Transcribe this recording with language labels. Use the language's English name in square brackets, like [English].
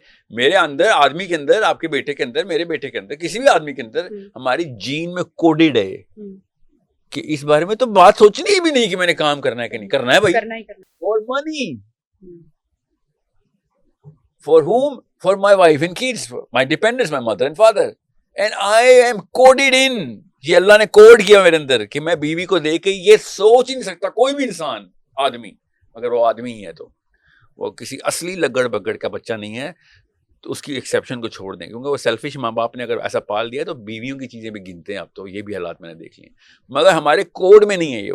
[Urdu] میرے اندر, آدمی کے اندر, آپ کے بیٹے کے اندر, میرے بیٹے کے اندر, کسی بھی آدمی کے اندر ہماری جین میں کوڈڈ ہے کہ اس بارے میں تو بات سوچنی بھی نہیں کہ میں نے کام کرنا ہے کہ نہیں کرنا ہے. [English] بھائی for money, for whom? For my wife and kids, my dependents, my mother and father. And I am coded in. [Urdu] یہ اللہ نے کوڈ کیا میرے اندر کہ میں بیوی کو دے کے یہ سوچ ہی نہیں سکتا کوئی بھی انسان, آدمی, اگر وہ آدمی ہی ہے تو وہ کسی اصلی لگڑ بگڑ کا بچہ نہیں ہے, تو اس کی ایکسیپشن کو چھوڑ دیں, کیونکہ وہ سیلفش ماں باپ نے اگر ایسا پال دیا تو بیویوں کی چیزیں بھی گنتے ہیں. اب تو یہ بھی حالات میں نے دیکھ لیے, مگر ہمارے کوڈ میں نہیں ہے.